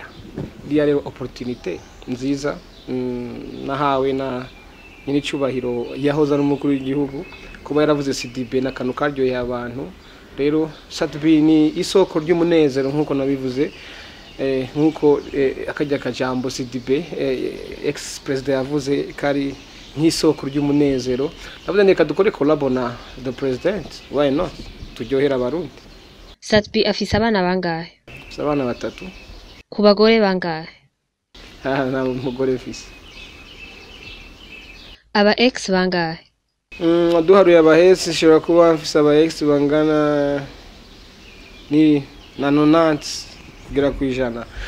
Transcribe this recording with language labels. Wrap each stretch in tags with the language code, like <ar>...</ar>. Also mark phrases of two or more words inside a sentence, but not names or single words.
<rn>Dia rero opportunité nziza nahawe na nyine cyubahiro yahoza n'umukuru w'igihugu kuba yaravuze Sidibe nakanu karyo y'abantu. Rero Sidibe ni isoko ry'umunezero nkuko nabivuze nkuko akajya kajambo Sidibe ex president yavuze kari nk'isoko ry'umunezero. Navuze ndeka dukore collabo na</rn> <en>the president, why not</en> <rn>turyohera abarundi. Sidibe afise abana bangahe? Abana batatu. Ku bagore bangahe? Na mugore mfise. Aba ex bangahe? Duharuye abahesi shobora kuba mfise aba ex bangana ni na 90 kugera ku ijana.</rn>